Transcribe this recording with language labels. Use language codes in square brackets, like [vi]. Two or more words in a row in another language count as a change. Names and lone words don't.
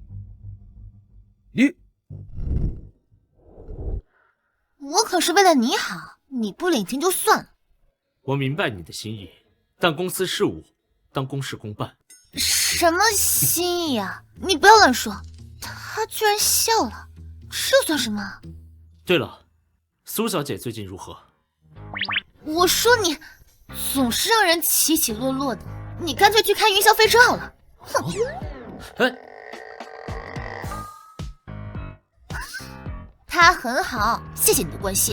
[zh] 我可是為了你好，你不領情就算了。我明白你的心意，但公司事務當公事公辦。什麼心意啊？你不要亂說。他居然笑了，這算什麼？對了，蘇小姐最近如何？我說你總是讓人起起落落的，你乾脆去開雲霄飛車好了。哼！他很好，謝謝你的關心。